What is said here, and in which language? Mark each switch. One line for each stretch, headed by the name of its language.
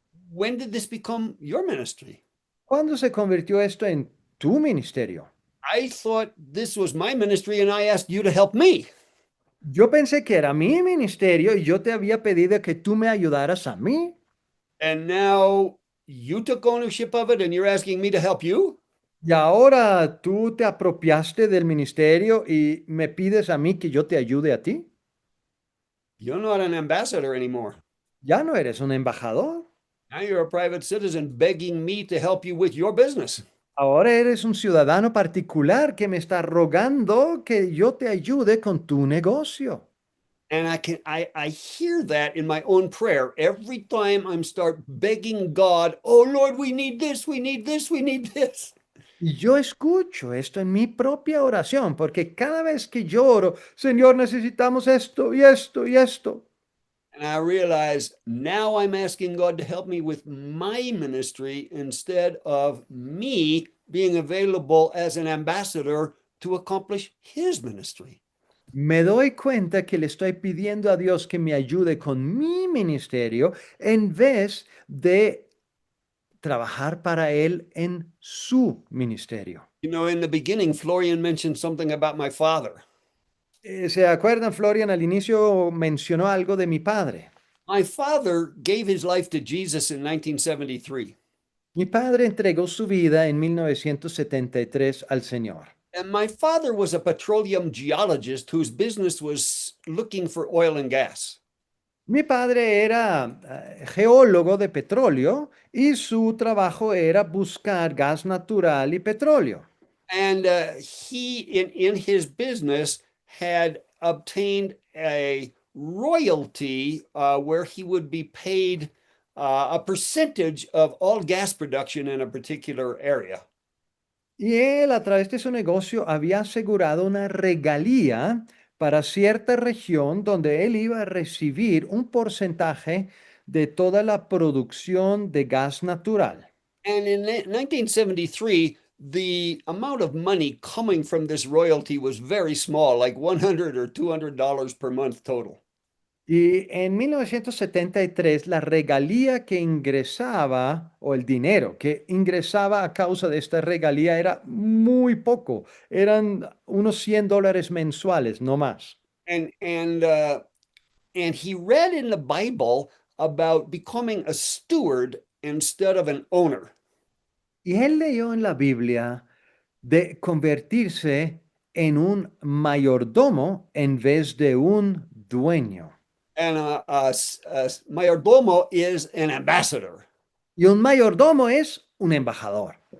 English: When did this become your ministry?
Spanish: ¿Cuándo se convirtió esto en tu ministerio?
English: I thought this was my ministry and I asked you to help me.
Spanish: Yo pensé que era mi ministerio y yo te había pedido que tú me ayudaras a mí.
English: And now you took ownership of it and you're asking me to help you?
Spanish: Y ahora tú te apropiaste del ministerio y me pides a mí que yo te ayude a ti.
English: You're not an ambassador anymore.
Spanish: Ya no eres un embajador.
English: Now you're a private citizen begging me to help you with your business.
Spanish: Ahora eres un ciudadano particular que me está rogando que yo te ayude con tu negocio.
English: And I hear that in my own prayer every time I'm start begging God, oh Lord, we need this, we need this, we need this.
Spanish: Y yo escucho esto en mi propia oración, porque cada vez que yo oro, Señor, necesitamos esto y esto y esto.
English: And I realize now I'm asking God to help me with my ministry instead of me being available as an ambassador to accomplish his ministry.
Spanish: Me doy cuenta que le estoy pidiendo a Dios que me ayude con mi ministerio en vez de trabajar para Él en su ministerio.
English: You know, in the beginning, Florian mentioned something about my father.
Spanish: ¿Se acuerdan? Florian al inicio mencionó algo de mi padre.
English: My father gave his life to Jesus in 1973.
Spanish: Mi padre entregó su vida en 1973 al Señor.
English: And my father was a petroleum geologist whose business was looking for oil and gas.
Spanish: Mi padre era geólogo de petróleo y su trabajo era buscar gas natural y petróleo.
English: And he, in his business, had obtained a royalty where he would be paid a percentage of all gas production in a particular area.
Spanish: Y él, a través de su negocio, había asegurado una regalía para cierta región donde él iba a recibir un porcentaje de toda la producción de gas natural.
English: And in 1973, the amount of money coming from this royalty was very small, like $100 or $200 per month total.
Spanish: Y en 1973, la regalía que ingresaba, o el dinero que ingresaba a causa de esta regalía era muy poco. Eran unos $100 mensuales, no más.
English: And and uh, and he read in the Bible about becoming a steward instead of an owner.
Spanish: Y él leyó en la Biblia de convertirse en un mayordomo en vez de un dueño.
English: And a mayordomo is an ambassador.
Spanish: Y un mayordomo es un embajador.